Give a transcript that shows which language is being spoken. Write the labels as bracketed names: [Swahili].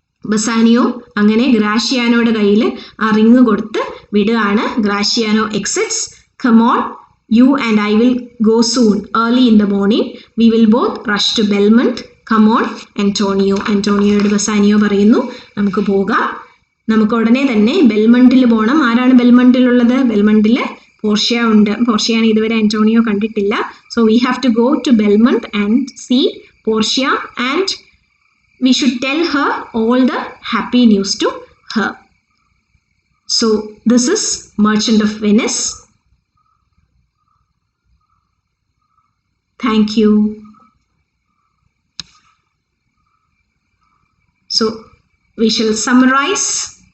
[Malayalam] Bassanio അങ്ങനെ ഗ്രാഷിയാനോയുടെ കയ്യിൽ ആ റിങ് കൊടുത്ത് വിടുകയാണ്. [English] Gratiano exits. Come on, you and I will go soon, early in the morning, we will both rush to Belmont. Come on, Antonio. [Malayalam] ആൻ്റോണിയോയോട് Bassanio പറയുന്നു, നമുക്ക് പോകാം, നമുക്ക് ഉടനെ തന്നെ ബെൽമണ്ടിൽ പോകണം. ആരാണ് ബെൽമണ്ടിലുള്ളത്? ബെൽമണ്ടിൽ പോർഷ്യ ഉണ്ട്. പോർഷ്യയാണ് ഇതുവരെ ആൻ്റോണിയോ കണ്ടിട്ടില്ല. [English] So we have to go to Belmont and see Portia and we should tell her all the happy news to her. So this is Merchant of Venice. Thank you. So we shall summarize.